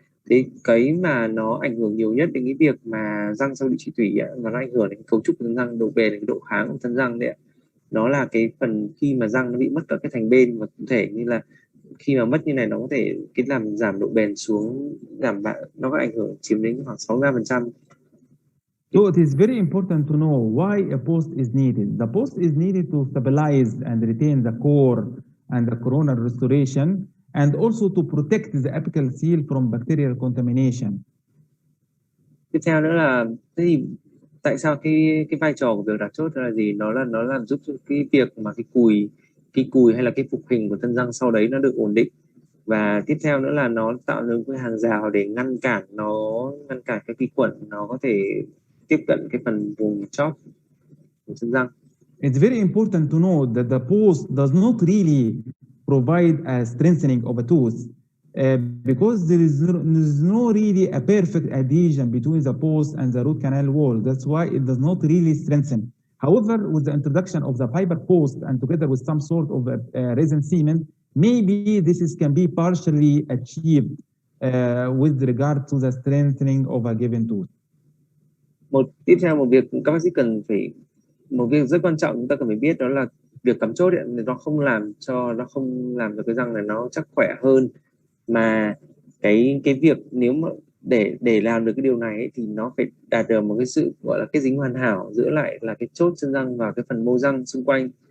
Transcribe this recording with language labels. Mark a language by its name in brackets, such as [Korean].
[Vietnamese] Thế cái mà nó ảnh hưởng nhiều nhất đến cái việc mà răng sau điều trị tủy ấy, và nó ảnh hưởng đến cấu trúc của răng, độ bền, cái độ kháng của thân răng đấy, nó là cái phần khi mà răng nó bị mất cả cái thành bên, và cụ thể như là khi mà mất như này nó có thể cái làm giảm độ bền xuống, nó có ảnh hưởng chiếm đến khoảng 63%. [English] So it is very important to know why a post is needed. The post is needed to stabilize and retain the core and the coronal restoration, and also to protect the apical seal from bacterial contamination. [Vietnamese] Tiếp theo nữa là thế thì tại sao cái vai trò của việc đặt chốt là gì? Nó làm giúp cho cái việc mà cái cùi hay là cái phục hình của thân răng sau đấy nó được ổn định. Và tiếp theo nữa là nó tạo ra cái hàng rào để ngăn cản cái vi khuẩn nó có thể tiếp cận cái phần vùng chóp của chân răng. [English] It's very important to know that the post does not really provide a strengthening of a tooth because there is no really a perfect adhesion between the post and the root canal wall. That's why it does not really strengthen. However, with the introduction of the fiber post and together with some sort of resin cement, maybe can be partially achieved with regard to the strengthening of a given tooth. [Vietnamese] Tiếp theo một việc các bác sĩ một việc rất quan trọng chúng ta cần phải biết, đó là việc cắm chốt ấy, nó không làm cho cái răng này nó chắc khỏe hơn, mà cái việc nếu mà để làm được cái điều này ấy, thì nó phải đạt được một cái sự gọi là cái dính hoàn hảo giữa lại là cái chốt chân răng và cái phần mô răng xung quanh.